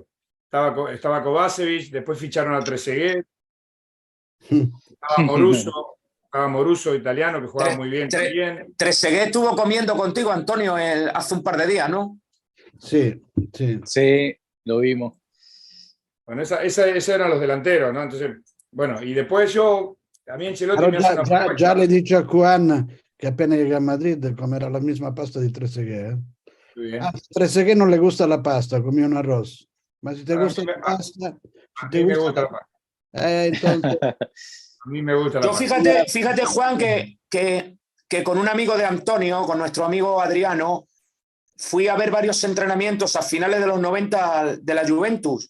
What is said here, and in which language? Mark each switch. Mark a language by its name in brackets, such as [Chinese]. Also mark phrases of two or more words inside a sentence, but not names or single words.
[Spanish] Estaba Kovacevic, después ficharon a Trezeguet, estaba Moruso, italiano, que jugaba muy bien también. Trezeguet estuvo comiendo contigo, Antonio, hace un par de días, ¿no? Sí. Sí, lo vimos. Bueno, esos eran los delanteros, ¿no? Entonces, bueno, y después a mí Ancelotti Però me hace una propuesta. [Italian] già le dice a Juan che appena [Spanish] llega a Madrid [Italian] comerà [Spanish] la misma pasta [Italian] di Trezeguet. [Spanish] A Trezeguet [Italian] non le [Spanish] gusta la pasta, come un arroz. Ma si te gusta la pasta, a mí me gusta la pasta. Entonces... A mí me gusta la pasta. Fíjate, Juan, que con un amigo de Antonio, con nuestro amigo Adriano, fui a ver varios entrenamientos a finales de los 90 de la Juventus.